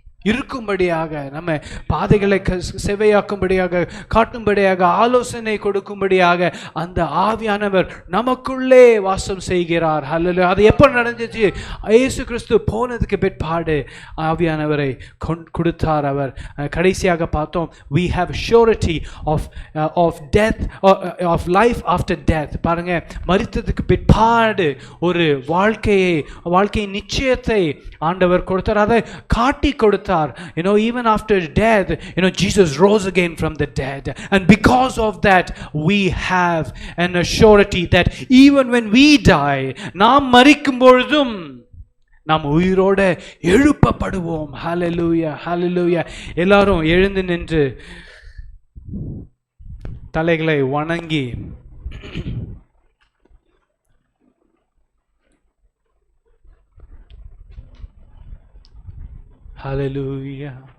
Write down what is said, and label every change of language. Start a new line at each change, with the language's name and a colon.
Tamil: இருக்கும்படியாக, நம்ம பாதைகளை செவையாக்கும்படியாக, காட்டும்படியாக, ஆலோசனை கொடுக்கும்படியாக அந்த ஆவியானவர் நமக்குள்ளே வாசம் செய்கிறார். ஹல்லேலூயா. அது எப்போ நடந்துச்சு? இயேசு கிறிஸ்து போனதுக்கு பிற்பாடு ஆவியானவரை கொடுத்தார் அவர். கடைசியாக பார்த்தோம்,
English: we have surety of death, of life after death.
Tamil: பாருங்க, மரித்ததுக்கு பிற்பாடு ஒரு வாழ்க்கையின் நிச்சயத்தை ஆண்டவர் கொடுத்தார், அதை காட்டி கொடுத்தார்.
English: Even after death, Jesus rose again from the dead, and because of that we have an assurity that even when we die,
Tamil: நாம் மரிக்கும் பொழுதும் நாம் உயிரோட எழுப்பப்படுவோம். ஹல்லேலூயா, ஹல்லேலூயா. எல்லாரும் எழுந்து நின்று தலைகளை வணங்கி ஹல்லேலூயா.